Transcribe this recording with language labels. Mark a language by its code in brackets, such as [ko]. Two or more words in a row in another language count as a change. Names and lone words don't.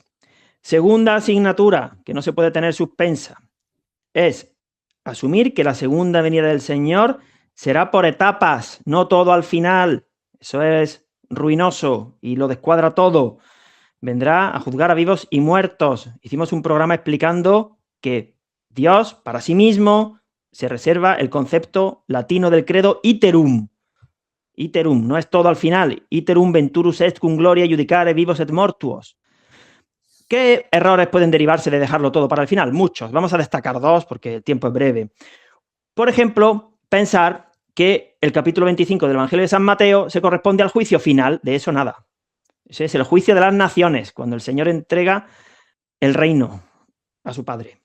[es] Segunda asignatura, que no se puede tener suspensa, es asumir que la segunda venida del Señor será por etapas, no todo al final. Eso es ruinoso y lo descuadra todo. Vendrá a juzgar a vivos y muertos. Hicimos un programa explicando que Dios, para sí mismo, se reserva el concepto latino del credo iterum. Iterum, no es todo al final. [la] Iterum venturus est cum gloria judicare vivos et mortuos. [es] ¿Qué errores pueden derivarse de dejarlo todo para el final? Muchos. Vamos a destacar 2 porque el tiempo es breve. Por ejemplo, pensar que el capítulo 25 del Evangelio de San Mateo se corresponde al juicio final. De eso nada. Ese es el juicio de las naciones, cuando el Señor entrega el reino a su Padre.